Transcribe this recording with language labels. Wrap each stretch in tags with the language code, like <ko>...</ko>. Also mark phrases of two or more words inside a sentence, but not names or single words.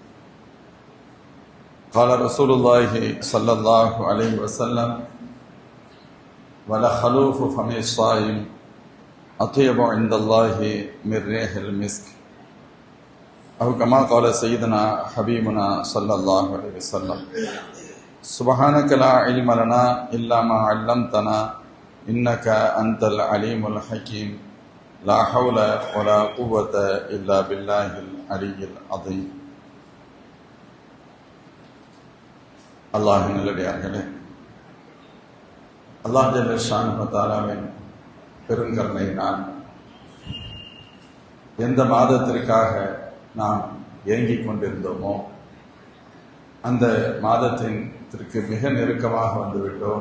<ar>قال رسول الله صلى الله عليه وسلم: ولخلوف فم الصائم أطيب عند الله من ريح المسك، أو كما قال سيدنا حبيبنا صلى الله عليه وسلم. سبحانك لا علم لنا إلا ما علمتنا إنك أنت العليم الحكيم. لا حول ولا قوة إلا بالله العلي العظيم.</ar> <ta>அல்லாஹின் நல்லடியார்களே, அல்லாஹ்</ta> <ar>جل شأنه تعالى</ar> <ta>பெருங்கருணையினால் எந்த மாதத்திற்காக நாம் ஏங்கிக் கொண்டிருந்தோமோ அந்த மாதத்திற்கு மிக நெருக்கமாக வந்துவிட்டோம்.</ta>